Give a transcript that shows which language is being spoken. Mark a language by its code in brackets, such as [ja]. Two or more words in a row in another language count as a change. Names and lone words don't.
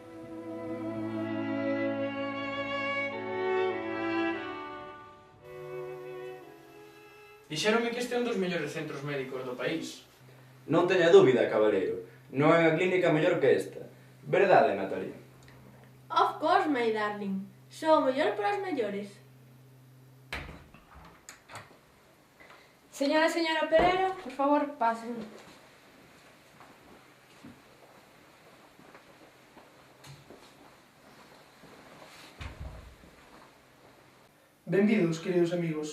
[gl] Dixéronme que este é un dos mellores centros médicos do país. Non teña dúbida, cabaleiro. Non hai unha clínica mellor que esta. Verdade, Natalia? [en] Of course, my darling. [gl] Sou o mellor para os mellores. Señora Pereira, por favor, pasen. Benvidos, queridos amigos.